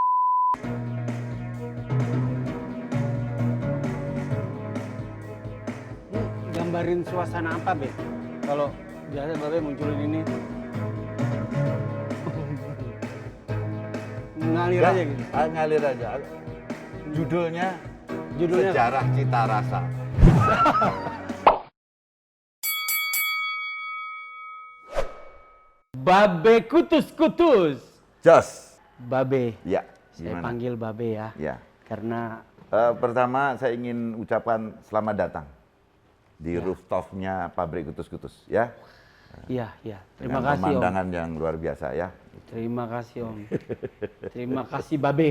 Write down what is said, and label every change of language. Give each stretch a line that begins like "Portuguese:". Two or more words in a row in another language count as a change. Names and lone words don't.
Indonesian: Gambarin suasana apa, Be? Kalau biasa Babe munculin ini. Ngalir aja gitu. Ngalir aja. Judulnya Sejarah Cita Rasa. Babe kutus-kutus. Jos. Babe. Ya. Saya Gimana? panggil Babe ya. Ya. Karena Pertama saya ingin ucapkan selamat datang di rooftopnya pabrik kutus-kutus ya. iya. Terima Dengan kasih Om. pemandangan yang luar biasa ya. Terima kasih Om. Terima kasih Babe.